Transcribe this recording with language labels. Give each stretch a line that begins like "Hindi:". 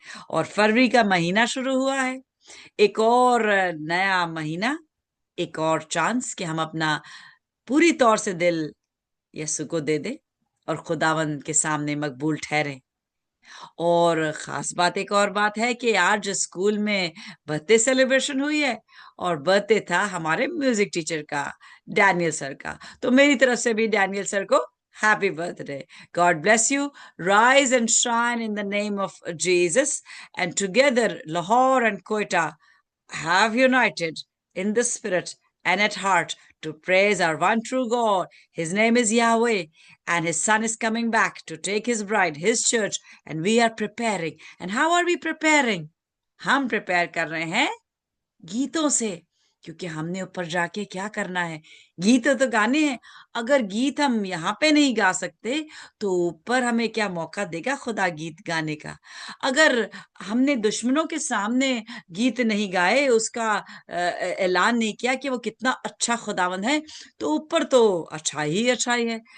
Hindi: और फरवरी का महीना शुरू हुआ है, एक और नया महीना, एक और चांस कि हम अपना पूरी तौर से दिल यीशु को दे दे और खुदावंद के सामने मकबूल ठहरे। और खास बात, एक और बात है कि आज स्कूल में बर्थडे सेलिब्रेशन हुई है और बर्थडे था हमारे म्यूजिक टीचर का, डैनियल सर का। तो मेरी तरफ से भी डैनियल सर को
English: Happy birthday. God bless you. Rise and shine in the name of Jesus, and together Lahore and Quetta have united in the spirit and at heart to praise our one true God. His name is Yahweh, and His Son is coming back to take His bride, His church, and we are preparing. And how are we preparing?
Hindi: हम prepare कर रहे हैं गीतों से, क्योंकि हमने ऊपर जाके क्या करना है? गीत तो गाने हैं। अगर गीत हम यहाँ पे नहीं गा सकते तो ऊपर हमें क्या मौका देगा खुदा गीत गाने का? अगर हमने दुश्मनों के सामने गीत नहीं गाए, उसका ऐलान नहीं किया कि वो कितना अच्छा खुदावन है, तो ऊपर तो अच्छा ही है।